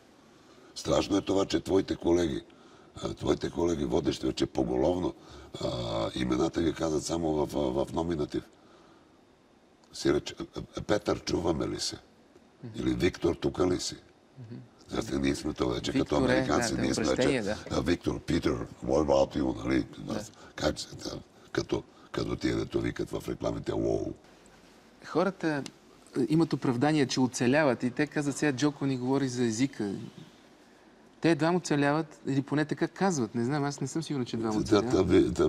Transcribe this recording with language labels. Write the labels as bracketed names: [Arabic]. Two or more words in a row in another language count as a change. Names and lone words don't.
[Bulgarian] Страшно е това, че твоите колеги водещи вече поголовно, имената ги казват само в номинатив. Сиреч, Петър, чуваме ли се? Или Виктор, тук ли си? Защото ние сме това вече като американци, ние сме вече Виктор, Питър, [English] what about you, [Bulgarian] нали? Как се, като тия дето викат в рекламите, уоу. Хората имат оправдание, че оцеляват и те казват, сега Джоко ни говори за езика. Те двама оцеляват, или поне така казват. Не знам, аз не съм сигурен, че двама оцеляват.